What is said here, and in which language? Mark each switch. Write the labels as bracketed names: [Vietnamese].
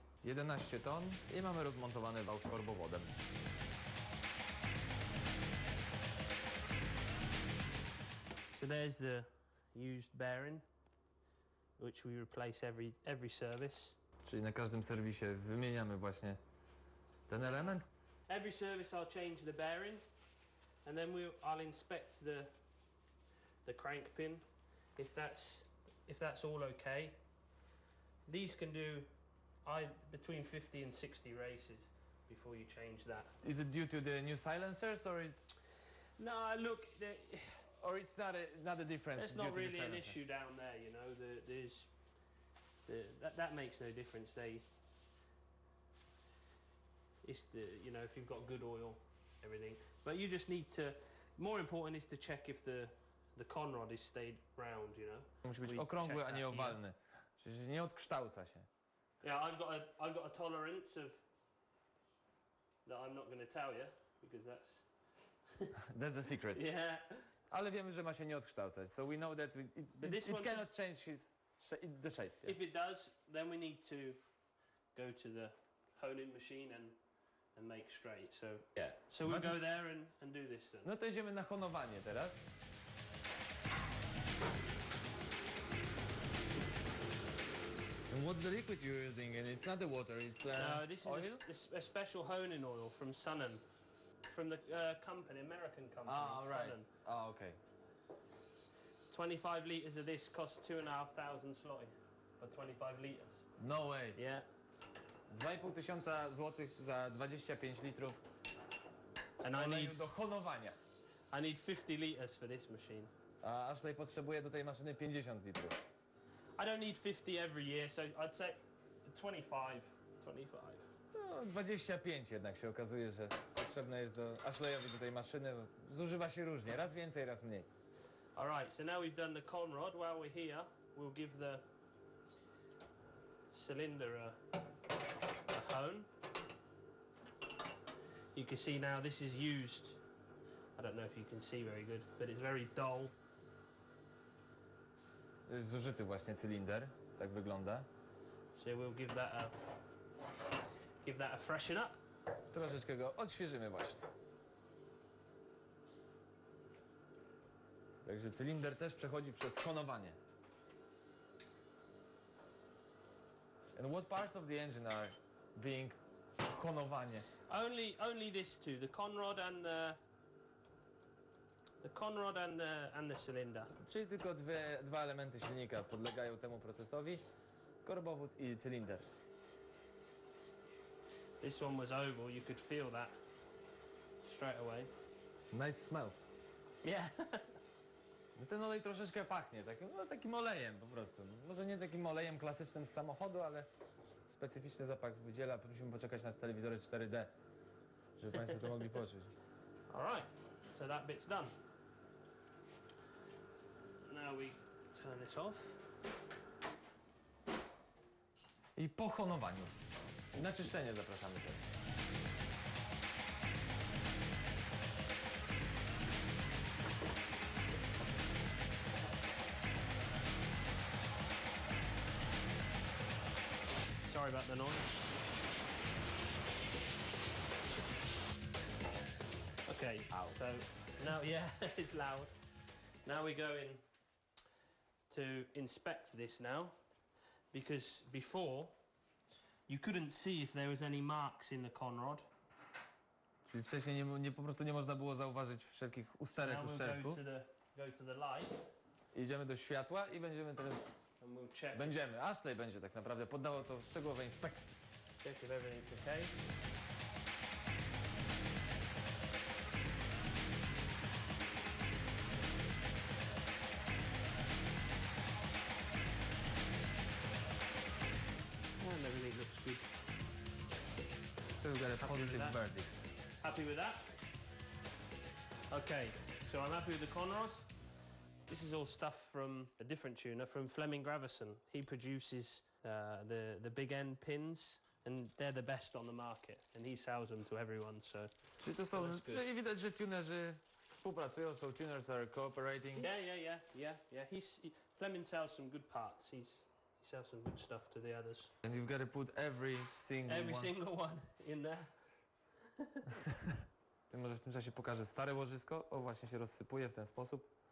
[Polish] 11 ton i mamy rozmontowany wał z korbowodem. [English] So there's the used bearing, which we replace every service. [Polish] Czyli na każdym serwisie wymieniamy właśnie ten element. [English] Every service I'll change the bearing, and then I'll inspect the crank pin if that's all okay. These can do between 50 and 60 races before you change that. Is it due to the new silencers or it's... No, look, or it's not a difference. That's not really an issue down there, you know. That makes no difference. It's you know, if you've got good oil, everything. But you just need to. More important is to check if the conrod is stayed round, you know. [Polish] Musi być okrągły, a nie owalny. Czyli nie odkształca się. [English] Yeah, I've got a tolerance of that I'm not going to tell you because that's. That's the secret. Yeah. [Polish] Ale wiemy, że ma się nie odkształcać. [English] So we know that it cannot change the shape. Yeah. If it does, then we need to go to the honing machine and make straight. So Yeah. So we'll go there and do this then. [Polish] No to idziemy na honowanie teraz. [English] And what's the liquid you're using? And it's not the water, it's No, this oil? is a special honing oil from Sunnen, from the company, American company. Ah, right. Sunnen. Ah, okay. 25 litres of this costs 2,500 zloty for 25 litres. No way. Yeah. [Polish] 2,500 złotych za 25 litrów [English] And [Polish] oleju do honowania. [English] I need 50 litres for this machine. [Polish] A Ashley potrzebuje do tej maszyny 50 litrów. [English] I don't need 50 every year, so I'd say 25. [Polish] No, 25 jednak się okazuje, że potrzebne jest do Ashleyowi do tej maszyny. Zużywa się różnie, raz więcej, raz mniej. [English] Alright, so now we've done the conrod. While we're here, we'll give the cylinder a hone. You can see now this is used. I don't know if you can see very good, but it's very dull. [Polish] To jest zużyty właśnie cylinder, tak wygląda. [English] So we'll give that a freshen up. [Polish] Troszeczkę go odświeżymy właśnie. Także cylinder też przechodzi przez honowanie. [English] And what parts of the engine are being honowanie? Only this two, the conrod and the cylinder. [Polish] Czyli tylko dwa elementy silnika podlegają temu procesowi. Korbowód i cylinder. [English] This one was oval, you could feel that straight away. Nice smell. Yeah. [Polish] No ten olej troszeczkę pachnie, takim olejem po prostu. Może nie takim olejem klasycznym z samochodu, ale specyficzny zapach wydziela. Musimy poczekać na telewizory 4D, żeby Państwo to mogli poczuć. [English] Alright, so that bit's done. Now we turn this off. [Polish] I po honowaniu. Na czyszczenie zapraszamy też. [English] Sorry about the noise. Okay, so now, yeah, it's loud. Now we go in to inspect this now, because before you couldn't see if there was any marks in the conrod. [Polish] Czyli wcześniej po prostu nie można było zauważyć wszelkich usterek, [English] Now we'll [Polish] uszczerbków. [English] go to the light. [Polish] Idziemy do światła i będziemy teraz... [English] And we'll check. [Polish] Ashley będzie tak naprawdę poddało to szczegółowej inspekcji. [English] Check if everything's okay. And everything looks good. We've got a Happy with positive that? verdict. Happy with that? Okay, so I'm happy with the conrod. This is all stuff from a different tuner, from Flemming Gravison. He produces the big end pins, and they're the best on the market, and he sells them to everyone, so... [Polish] Czyli to są... [English] That's good. [Polish] Czyli widać, że tunerzy współpracują, [English] so tuners are cooperating. Yeah. Flemming sells some good parts. He sells some good stuff to the others. And you've got to put every single one in there. [Polish] Ty może w tym czasie pokażę stare łożysko. O, właśnie się rozsypuje w ten sposób.